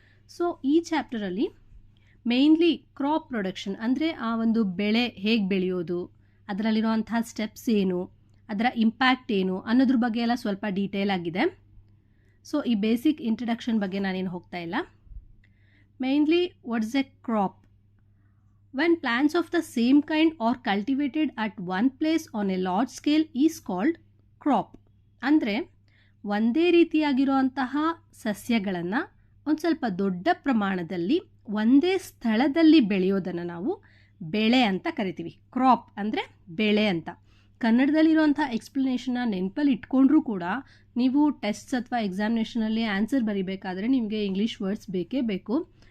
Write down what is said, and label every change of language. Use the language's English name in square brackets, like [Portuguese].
[Kannada] So ಈ ಚಾಪ್ಟರಲ್ಲಿ mainly crop production ಅಂದರೆ ಆ ಒಂದು ಬೆಳೆ ಹೇಗೆ ಬೆಳೆಯೋದು, ಅದರಲ್ಲಿರುವಂಥ ಸ್ಟೆಪ್ಸ್ ಏನು, ಅದರ ಇಂಪ್ಯಾಕ್ಟ್ ಏನು ಅನ್ನೋದ್ರ ಬಗ್ಗೆ ಎಲ್ಲ ಸ್ವಲ್ಪ ಡೀಟೇಲ್ ಆಗಿದೆ. ಸೊ ಈ ಬೇಸಿಕ್ ಇಂಟ್ರಡಕ್ಷನ್ ಬಗ್ಗೆ ನಾನೇನು ಹೋಗ್ತಾ ಇಲ್ಲ. [English] Mainly what's a crop? When plants of the same kind are cultivated at one place on a large scale is called crop. [Kannada] ಅಂದರೆ ಒಂದೇ ರೀತಿಯಾಗಿರುವಂತಹ ಸಸ್ಯಗಳನ್ನು ಒಂದು ಸ್ವಲ್ಪ ದೊಡ್ಡ ಪ್ರಮಾಣದಲ್ಲಿ ಒಂದೇ ಸ್ಥಳದಲ್ಲಿ ಬೆಳೆಯೋದನ್ನು ನಾವು ಬೆಳೆ ಅಂತ ಕರಿತೀವಿ. ಕ್ರಾಪ್ ಅಂದರೆ ಬೆಳೆ ಅಂತ. ಕನ್ನಡದಲ್ಲಿರುವಂಥ ಎಕ್ಸ್ಪ್ಲನೇಷನ್ನ ನೆನಪಲ್ಲಿ ಇಟ್ಕೊಂಡ್ರೂ ಕೂಡ ನೀವು ಟೆಸ್ಟ್ಸ್ ಅಥವಾ ಎಕ್ಸಾಮಿನೇಷನಲ್ಲಿ ಆನ್ಸರ್ ಬರೀಬೇಕಾದ್ರೆ ನಿಮಗೆ ಇಂಗ್ಲೀಷ್ ವರ್ಡ್ಸ್ ಬೇಕೇ ಬೇಕು.